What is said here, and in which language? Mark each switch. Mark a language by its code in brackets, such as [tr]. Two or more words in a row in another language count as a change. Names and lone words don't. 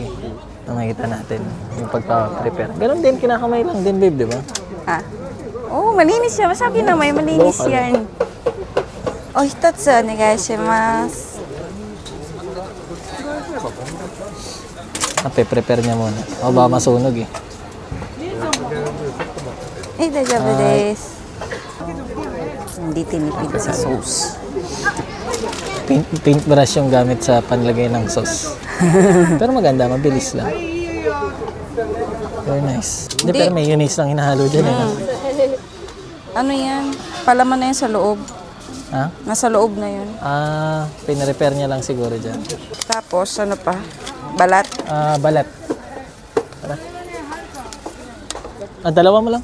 [tl] Makikita natin yung pagpa-prepare. Ganon din, kinakamay lang din, babe, di ba? Oo, malinis siya. Masabi na may malinis yan. Oh, [ja] ひとつ、お願いします. [tl] Prepare niya muna. O ba masunog eh. [ja] 大丈夫です. [tl] Hindi tinipid sa sauce. Paintbrush yung gamit sa panlagay ng sauce. Pero maganda, mabilis lang. [en] Very nice. [tl] Hindi, pero may mayonnaise lang hinahalo dyan. Ano yan? Palaman na yan sa loob. Ha? Nasa loob na yun. Pinarepair niya lang siguro dyan. Tapos, ano pa? Balat. Balat. Tara. Dalawa mo lang?